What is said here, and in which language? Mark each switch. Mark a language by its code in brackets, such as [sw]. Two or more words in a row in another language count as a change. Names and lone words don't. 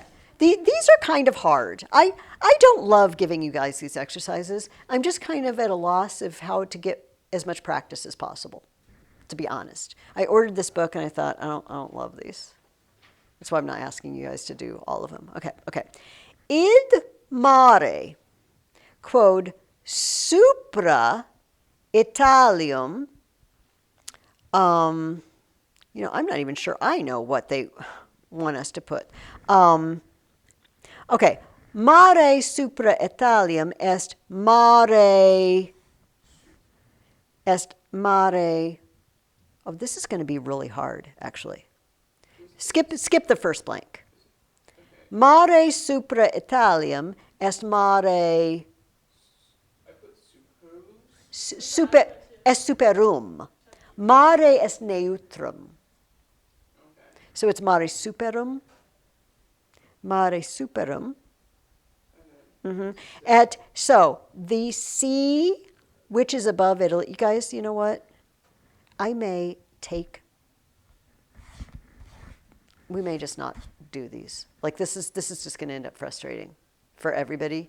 [en] These are kind of hard. I don't love giving you guys these exercises. I'm just kind of at a loss of how to get as much practice as possible, to be honest. I ordered this book and I thought, I don't love these. That's why I'm not asking you guys to do all of them. Okay. [la] Id mare quod supra Italium. [en] I'm not even sure I know what they want us to put. Okay. [la] Mare supra Italium est mare. [en] Oh, this is going to be really hard, actually. Skip the first blank. [la] Mare supra Italium est mare. [en] I put superus. [la] Est superum. Mare est neutrum. [en] Okay. So it's [la] mare superum. Mare superum. [en] So the sea, which is above Italy. You guys, you know what? We may just not do these. Like this is just going to end up frustrating for everybody.